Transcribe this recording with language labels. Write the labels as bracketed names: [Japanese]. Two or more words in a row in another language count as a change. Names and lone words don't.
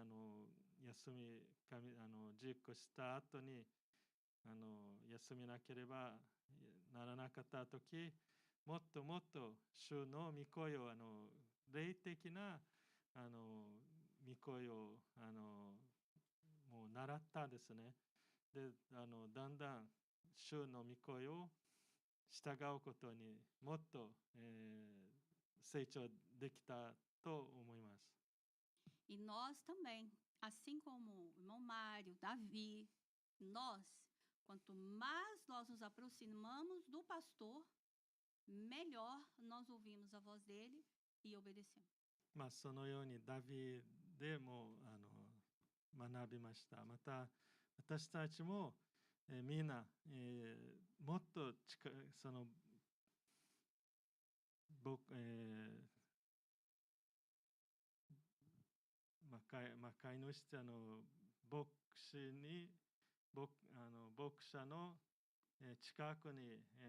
[Japanese] 休み、実行した後に、休みなければならなかった時、もっともっと主の御声を、霊的な、御声を、もう習ったですね。で、だんだん主の御声を従うことにもっと、成長できたと思います。 [Portuguese] E nós também, assim como o irmão Mário, Davi, nós, quanto mais nós nos aproximamos do pastor, melhor nós ouvimos a voz dele e obedecemos. [Japanese] そのようにダビデも学びました。また私たちも、みんな、もっとその僕、飼い主牧師に牧者の近くに、